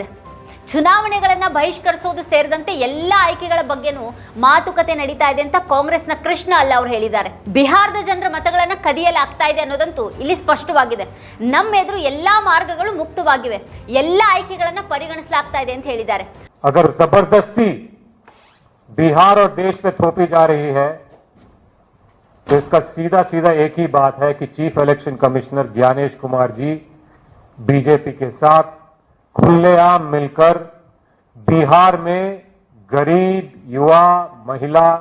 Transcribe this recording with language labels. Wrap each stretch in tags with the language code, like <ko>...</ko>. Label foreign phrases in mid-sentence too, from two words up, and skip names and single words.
<kn>ಚುನಾವಣೆಗಳನ್ನ ಬಹಿಷ್ಕರಿಸೋದು ಸೇರಿದಂತೆ ಎಲ್ಲ ಆಯ್ಕೆಗಳ ಬಗ್ಗೆನೂ ಮಾತುಕತೆ ನಡೀತಾ ಇದೆ ಅಂತ ಕಾಂಗ್ರೆಸ್ನ ಕೃಷ್ಣ ಅಲ್ಲಾ ಅವರು ಹೇಳಿದ್ದಾರೆ. ಬಿಹಾರದ ಜನರ ಮತಗಳನ್ನ ಕದಿಯಲಾಗ್ತಾ ಇದೆ ಅನ್ನೋದಂತೂ ಇಲ್ಲಿ ಸ್ಪಷ್ಟವಾಗಿದೆ. ನಮ್ಮ ಎದುರು ಎಲ್ಲಾ ಮಾರ್ಗಗಳು ಮುಕ್ತವಾಗಿವೆ, ಎಲ್ಲ ಆಯ್ಕೆಗಳನ್ನ ಪರಿಗಣಿಸಲಾಗ್ತಾ ಇದೆ ಅಂತ ಹೇಳಿದ್ದಾರೆ.</kn> <hi>अगर जबरदस्ती बिहार और देश में थोपी जा रही है तो इसका सीधा सीधा एक ही बात है कि</hi> <en>chief election commissioner</en> <hi>ज्ञानेश कुमार जी बीजेपी के साथ खुलेआम मिलकर बिहार में गरीब, युवा, महिला,</hi>